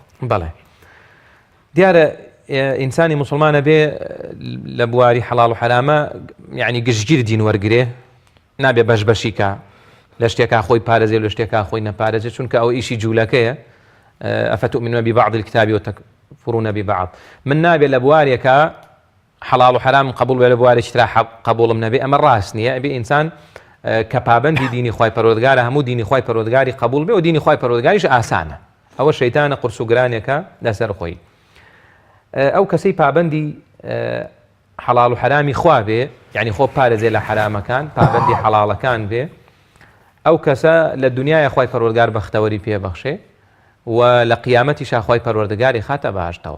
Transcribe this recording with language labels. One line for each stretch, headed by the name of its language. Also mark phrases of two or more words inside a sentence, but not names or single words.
Central Kurdish: بەڵێ دیارە ئینسانی مسلمانە بێ لە بواری حەڵاڵ و حرامە یعنی گشتگیر دین وەرگێ نابێ بەش بەشیکە لە شتێکا خۆی پارێزێ لە شتێکا خۆی نەپارێزێت چونکە ئەو ئیشی جوولەکەیە
Arabic: ئەفتؤمنون ببعض الكتاب وتكفرون ببعض.
Central Kurdish: من نابێ لە بوارێکە حەڵاڵ و حرام قبول بێ لە بوارێکی ترا قبولم نەبێ ئەمە ڕاست نییە. ئەبێ ئینسان کە پابەندی دینی خوای پەروەردگارە هەموو دینی خوای پەروەردگاری قبول بێ و دینی خوای پەروەردگاریش ئاسانە. ئەوە شەیتانە قورس و گرانێکە لەسەر خۆی. ئەو کەسەی پابەندی حەڵاڵ و حرامی خوا بێ یعنی خۆ پارێزێ لە حرامەکان پابەندی حەڵاڵەکان بێ ئەو کەسە لە دنیای خوای پەروەردگار بەختەوەری پێبەخشێ و لە قیامەتیش خوای پەروەردگاری خاتە بەهەشتەوە.